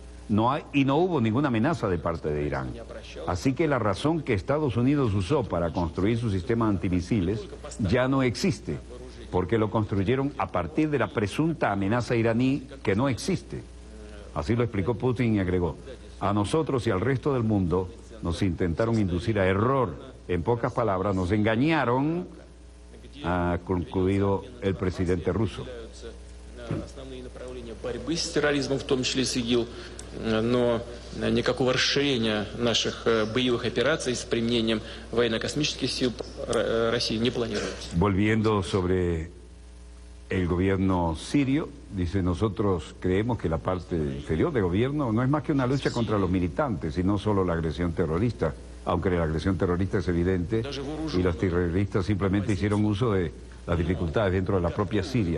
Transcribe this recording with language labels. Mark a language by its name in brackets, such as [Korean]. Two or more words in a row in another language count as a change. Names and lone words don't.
[Spanish] No hubo ninguna amenaza de parte de Irán. Así que la razón que Estados Unidos usó para construir su sistema antimisiles ya no existe, porque lo construyeron a partir de la presunta amenaza iraní que no existe. Así lo explicó Putin y agregó: a nosotros y al resto del mundo nos intentaron inducir a error. En pocas palabras, nos engañaron, ha concluido el presidente ruso. [Russian] Но никакого расширения наших боевых операций с применением военно-космических сил России не планируется. [Spanish] Volviendo sobre el gobierno sirio, dice: nosotros creemos que la parte inferior del gobierno no es más que una lucha contra los militantes y no solo la agresión terrorista, aunque la agresión terrorista es evidente y los terroristas simplemente hicieron uso de las dificultades dentro de la propia Siria.